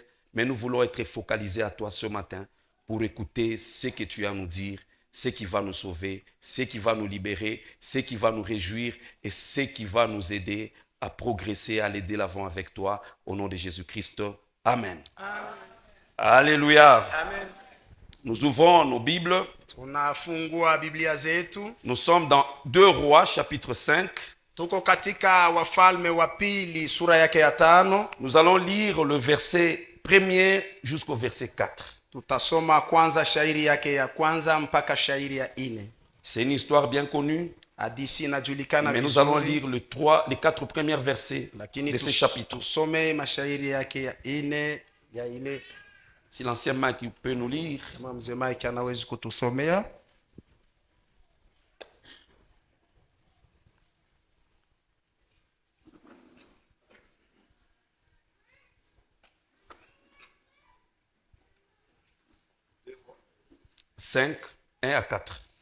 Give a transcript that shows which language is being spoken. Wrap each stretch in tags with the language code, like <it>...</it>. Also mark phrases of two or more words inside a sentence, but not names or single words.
<fr>Mais nous voulons être focalisés à toi ce matin pour écouter ce que tu as à nous dire, ce qui va nous sauver, ce qui va nous libérer, ce qui va nous réjouir et ce qui va nous aider à progresser, à aller de l'avant avec toi. Au nom de Jésus-Christ. Amen. Amen. Alléluia. Amen. Nous ouvrons nos Bibles.</fr> <sw>Tunafungua Biblia zetu.</sw> <fr>Nous sommes dans 2 Rois, chapitre 5.</fr> <sw>Tuko katika Wafalme wa Pili sura yake ya 5.</sw> <fr>Nous allons lire le verset 1er jusqu'au verset 4.</fr> <sw>Tutasoma kwanza shairi yake ya kwanza mpaka shairi ya 4.</sw> <fr>C'est une histoire bien connue.</fr> <sw>Hadithi inajulikana</sw> <fr>Mais nous</fr> <sw>vizuri.</sw> <fr>allons lire les 4 premiers versets</fr> <sw>Lakini</sw> <fr>de ce chapitre.</fr> <sw>tusome mashairi yake ya 4 ya ile.</sw> <fr>Si l'ancien Mike peut nous lire.</fr> <sw>Kama mzee Mike anaweza kutusomea.</sw> <fr>Cinq, 1 à 4.</fr>